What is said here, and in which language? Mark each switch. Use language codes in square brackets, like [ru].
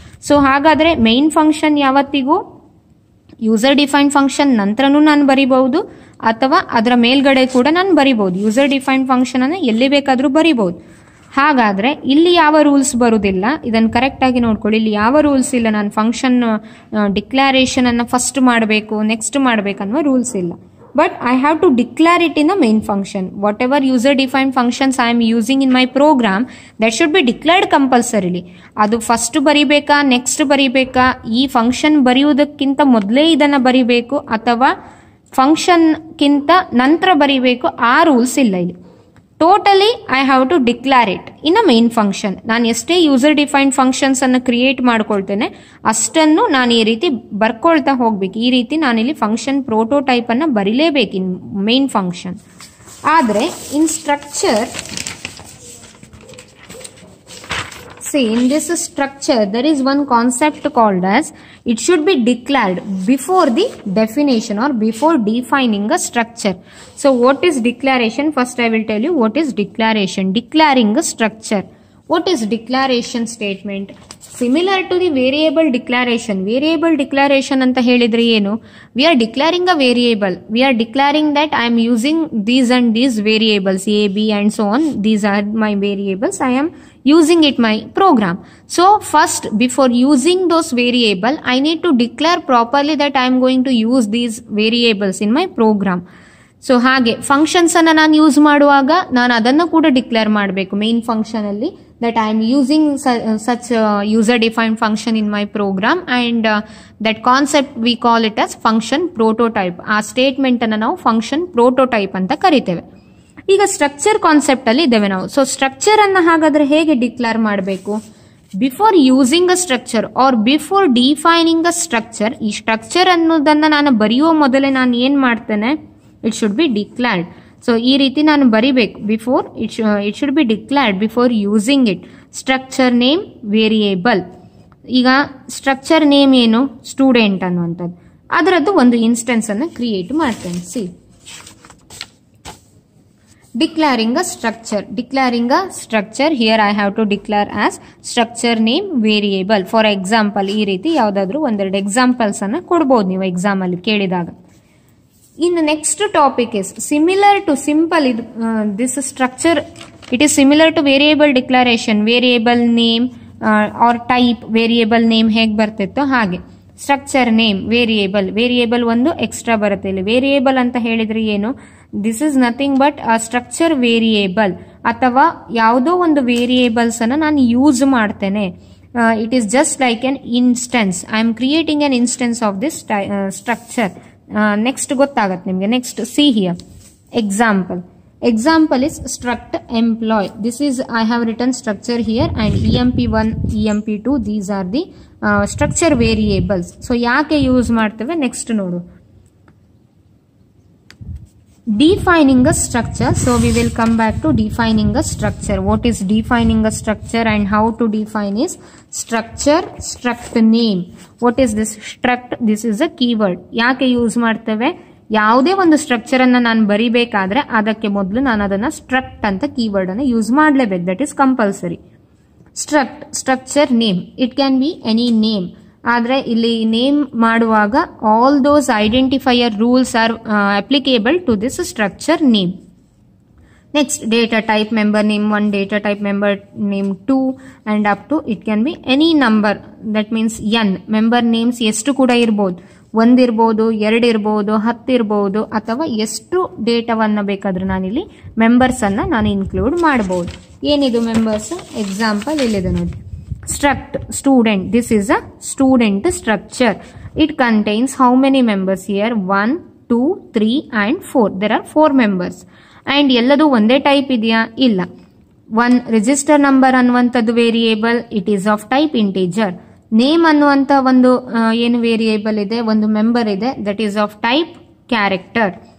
[kn] So ಹಾಗಾದ್ರೆ main function ಯಾವತ್ತಿಗೂ user defined function ನಂತರನೂ ನಾನು ಬರಿಬಹುದು ಅಥವಾ ಅದರ ಮೇಲ್ಗಡೆ ಕೂಡ ನಾನು ಬರಿಬಹುದು. ಯೂಸರ್ ಡಿಫೈನ್ಡ್ ಫಂಕ್ಷನ್ ಅನ್ನ ಎಲ್ಲಿ ಬೇಕಾದ್ರೂ ಬರಿಬಹುದು. ಹಾಗಾದ್ರೆ ಇಲ್ಲಿ ಯಾವ ರೂಲ್ಸ್ ಬರುವುದಿಲ್ಲ, ಇದನ್ನು ಕರೆಕ್ಟ್ ಆಗಿ ನೋಡ್ಕೊಳ್ಳಿ. ಇಲ್ಲಿ ಯಾವ ರೂಲ್ಸ್ ಇಲ್ಲ, ನಾನು ಫಂಕ್ಷನ್ ಡಿಕ್ಲಾರೇಷನ್ ಅನ್ನ ಫಸ್ಟ್ ಮಾಡಬೇಕು ನೆಕ್ಸ್ಟ್ ಮಾಡಬೇಕನ್ನುವ ರೂಲ್ಸ್ ಇಲ್ಲ. [en] But I have to declare it in the main function. Whatever user defined functions I am using in my program, that should be declared compulsorily. [kn] ಅದು ಫಸ್ಟ್ ಬರಿಬೇಕಾ ನೆಕ್ಸ್ಟ್ ಬರಿಬೇಕಾ, ಈ function ಬರೆಯುವುದಕ್ಕಿಂತ ಮೊದಲೇ ಇದನ್ನ ಬರಿಬೇಕು ಅಥವಾ function ಕಿಂತ ನಂತರ ಬರಿಬೇಕು, ಆ ರೂಲ್ಸ್ ಇಲ್ಲ ಇಲ್ಲಿ. [en] Totally I have to declare it in a main function. [kn] ನಾನು ಎಷ್ಟೇ ಯೂಸರ್ ಡಿಫೈನ್ಡ್ ಫಂಕ್ಷನ್ಸ್ ಅನ್ನು ಕ್ರಿಯೇಟ್ ಮಾಡ್ಕೊಳ್ತೇನೆ ಅಷ್ಟನ್ನು ನಾನು ಈ ರೀತಿ ಬರ್ಕೊಳ್ತಾ ಹೋಗ್ಬೇಕು. ಈ ರೀತಿ ನಾನಿಲ್ಲಿ ಫಂಕ್ಷನ್ ಪ್ರೋಟೋಟೈಪ್ ಅನ್ನ ಬರಿಲೇಬೇಕು ಇನ್ ಮೇನ್ ಫಂಕ್ಷನ್. ಆದ್ರೆ ಇನ್ structure, [en] see in this structure there is one concept called as it should be declared before the definition or before defining a structure. So what is declaration? First I will tell you what is declaration. Declaring a structure. What is declaration statement? Similar to the variable declaration. Variable declaration [kn] anta helidre enu, [en] we are declaring a variable. We are declaring that I am using these and these variables a, b and so on. These are my variables. I am using it my program. So first before using those variable I need to declare properly that I am going to use these variables in my program. [kn] So ಹಾಗೆ functions ಅನ್ನ ನಾನು use ಮಾಡುವಾಗ ನಾನು ಅದನ್ನು ಕೂಡ declare ಮಾಡಬೇಕು main function ಅಲ್ಲಿ, [en] That I am using such user defined function in my program and that concept we call it as function prototype. [kn] ಆ ಸ್ಟೇಟ್ಮೆಂಟ್ ಅನ್ನ ನಾವು ಫಂಕ್ಷನ್ ಪ್ರೋಟೋಟೈಪ್ ಅಂತ ಕರಿತೇವೆ. ಈಗ ಸ್ಟ್ರಕ್ಚರ್ ಕಾನ್ಸೆಪ್ಟ್ ಅಲ್ಲಿ ಇದ್ದೇವೆ ನಾವು. ಸೊ ಸ್ಟ್ರಕ್ಚರ್ ಅನ್ನ ಹಾಗಾದ್ರೆ ಹೇಗೆ ಡಿಕ್ಲೇರ್ ಮಾಡಬೇಕು? [en] before using a structure [kn] R before defining a structure, ಈ ಸ್ಟ್ರಕ್ಚರ್ ಅನ್ನೋದನ್ನ ನಾನು ಬರೆಯುವ ಮೊದಲೇ ನಾನು ಏನ್ ಮಾಡ್ತೇನೆ, [en] it should be declared. [kn] So ಈ ರೀತಿ ನಾನು ಬರಿಬೇಕು. [en] Before it should be declared before using it. Structure name variable. [kn] ಈಗ ಸ್ಟ್ರಕ್ಚರ್ ನೇಮ್ ಏನು, ಸ್ಟೂಡೆಂಟ್ ಅನ್ನುವಂಥದ್ದು, ಅದರದ್ದು ಒಂದು ಇನ್ಸ್ಟೆನ್ಸ್ ಅನ್ನು ಕ್ರಿಯೇಟ್ ಮಾಡ್ತೇನೆ. [en] See declaring a structure. Declaring a structure, here I have to declare as structure name variable. [kn] For example, ಈ ರೀತಿ ಯಾವ್ದಾದ್ರು ಒಂದೆರಡು ಎಕ್ಸಾಂಪಲ್ಸ್ ಅನ್ನ ಕೊಡಬಹುದು ನೀವು ಎಕ್ಸಾಮ್ ಅಲ್ಲಿ ಕೇಳಿದಾಗ. [en] In the next topic is similar to simple this structure, it is similar to variable declaration. Variable name or type variable name [kn] ಹೇಗೆ ಬರ್ತಿತ್ತೋ ಹಾಗೆ [en] Structure name variable. [kn] ವೇರಿಯೇಬಲ್ ಒಂದು ಎಕ್ಸ್ಟ್ರಾ ಬರುತ್ತೆ ಇಲ್ಲಿ. ವೇರಿಯೇಬಲ್ ಅಂತ ಹೇಳಿದ್ರೆ ಏನು, [en] this is nothing but structure variable [kn] ಅಥವಾ ಯಾವುದೋ ಒಂದು ವೇರಿಯೇಬಲ್ಸ್ ಅನ್ನ ನಾನು ಯೂಸ್ ಮಾಡ್ತೇನೆ. [en] It is just like an instance. I am creating an instance of this structure. [kn] Next ಗೊತ್ತಾಗತ್ತೆ ನಿಮಗೆ. [en] Next see here example. Example is struct employee. This is I have written structure here and emp1 emp2 these are the structure variables. So [kn] ಯಾಕೆ use ಮಾಡ್ತೇವೆ next ನೋಡು. [en] Defining a structure. So we will come back to defining a structure. What is defining a structure and how to define is structure, struct name. What is this struct? This is a keyword. [kn] ಯಾಕೆ use ಮಾಡ್ತೇವೆ? ಯಾವುದೇ ಒಂದು structure ಅನ್ನ ನಾನು ಬರಿಬೇಕಾದ್ರೆ ಅದಕ್ಕೆ ಮೊದಲು ನಾನು ಅದನ್ನ ಸ್ಟ್ರಕ್ಟ್ ಅಂತ ಕೀವರ್ಡ್ ಅನ್ನು ಯೂಸ್ ಮಾಡಲೇಬೇಕು. [en] That is compulsory. Struct, structure name. It can be any name. [kn] ಆದರೆ ಇಲ್ಲಿ ನೇಮ್ ಮಾಡುವಾಗ [en] All those identifier rules R applicable to this structure name. Next data type member name 1, data type member name 2 and up to it can be any number. [kn] That means n member names ಎಷ್ಟು ಕೂಡ ಇರಬಹುದು. 1 ಇರಬಹುದು, 2 ಇರಬಹುದು, 10 ಇರಬಹುದು, ಅಥವಾ ಎಷ್ಟು ಡೇಟಾವನ್ನ ಬೇಕಾದ್ರೂ ನಾನಿಲ್ಲಿ ಮೆಂಬರ್ಸ್ ಅನ್ನ ನಾನು ಇನ್ಕ್ಲೂಡ್ ಮಾಡಬಹುದು. ಏನಿದು ಮೆಂಬರ್ಸ್? ಎಕ್ಸಾಂಪಲ್ ಇಲ್ಲಿದೆ ನೋಡಿ. Struct student. [en] This is a student structure. It contains how many members here? 1, 2, 3 and 4. There are 4 members. [kn] And ಎಲ್ಲದು ಒಂದೇ ಟೈಪ್ ಇದೆಯಾ? ಇಲ್ಲ. 1 ರಿಜಿಸ್ಟರ್ ನಂಬರ್ ಅನ್ನುವಂಥದ್ದು variable. [en] It is of type integer. [kn] Name ಅನ್ನುವಂಥ ಒಂದು ಏನು ವೇರಿಯೇಬಲ್ ಇದೆ, ಒಂದು ಮೆಂಬರ್ ಇದೆ, [en] That is of type character.